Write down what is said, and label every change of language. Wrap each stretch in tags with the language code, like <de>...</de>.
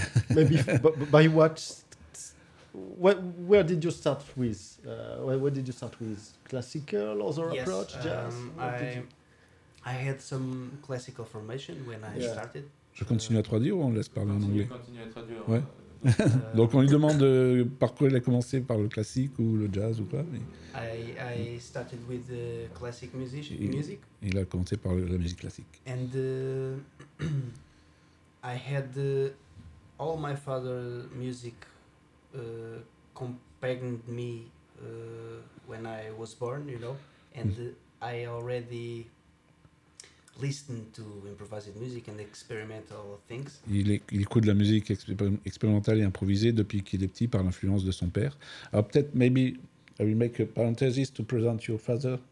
<en>Maybe by where did you start with? Where did you start with classical other approach? Jazz. I had some classical formation when I started.</en> <fr>Je continue à traduire ou on laisse parler en anglais? Continue à traduire. Ouais. Donc on lui demande par quoi il a commencé, par le classique ou le jazz ou quoi? Mais...</fr> <en>I started with the classic music.</en> <fr>Il a commencé par la musique classique.</fr> <en>And I had all my father's music accompanied me when I was born, you know, and I already listen to improvised music and experimental things.</en> <fr>Il écoute de la musique expérimentale et improvisée depuis qu'il est petit par l'influence de son père.</fr> <en>Maybe I will make a parenthesis to present your father.</en>